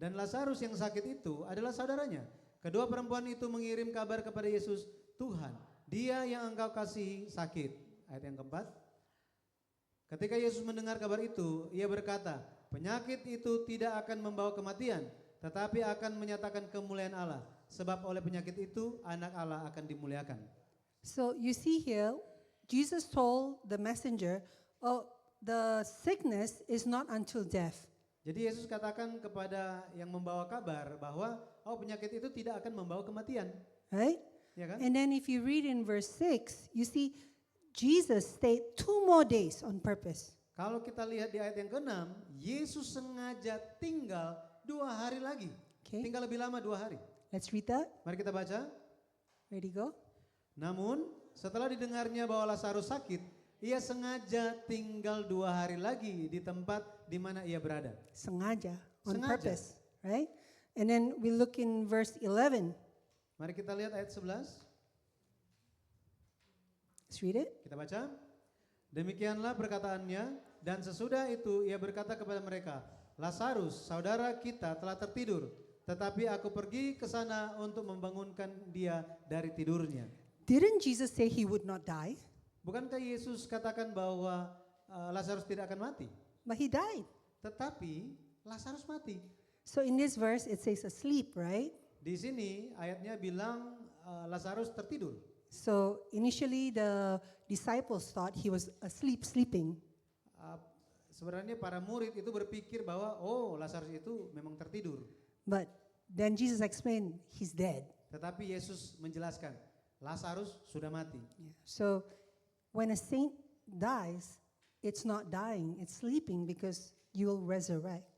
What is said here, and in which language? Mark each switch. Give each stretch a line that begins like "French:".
Indonesian: Dan Lazarus yang sakit itu adalah saudaranya. Kedua perempuan itu mengirim kabar kepada Yesus, Tuhan, dia yang engkau kasihi sakit. Ayat yang keempat. Ketika Yesus mendengar kabar itu, ia berkata, penyakit itu tidak akan membawa kematian, tetapi akan menyatakan kemuliaan Allah. Sebab oleh penyakit itu, anak Allah akan dimuliakan.
English: So you see here, Jesus told the messenger, oh, the sickness is not until death.
Indonesian: Jadi Yesus katakan kepada yang membawa kabar bahwa penyakit itu tidak akan membawa kematian.
English: Right?
Indonesian: Ya kan?
English: And then if you read in verse 6, you see Jesus stayed 2 more days on purpose.
Indonesian: Kalau kita lihat di ayat yang ke-6, Yesus sengaja tinggal 2 hari lagi.
English: Okay.
Indonesian: Tinggal lebih lama 2 hari.
English: Let's read that.
Indonesian: Mari kita baca.
English: Ready, go.
Indonesian: Namun setelah didengarnya bahwa Lazarus sakit, ia sengaja tinggal 2 hari lagi di tempat di mana ia berada. Sengaja,
English: on
Indonesian: Sengaja.
English: purpose, right? And then we look in verse 11.
Indonesian: Mari kita lihat ayat 11.
English: Let's read it.
Indonesian: Kita baca. Demikianlah perkataannya, dan sesudah itu ia berkata kepada mereka, Lazarus, saudara kita telah tertidur, tetapi aku pergi ke sana untuk membangunkan dia dari tidurnya.
English: Didn't Jesus say he would not die?
Indonesian: Bukankah Yesus katakan bahwa Lazarus tidak akan mati?
English: But he died.
Indonesian: Tetapi Lazarus mati.
English: So in this verse it says asleep, right?
Indonesian: Di sini ayatnya bilang Lazarus tertidur.
English: So initially the disciples thought he was asleep, sleeping.
Indonesian: Sebenarnya para murid itu berpikir bahwa Lazarus itu memang tertidur.
English: But then Jesus explained he's dead.
Indonesian: Tetapi Yesus menjelaskan, Lazarus sudah mati.
English: Yeah. So when a saint dies, it's not dying, it's sleeping because you will resurrect.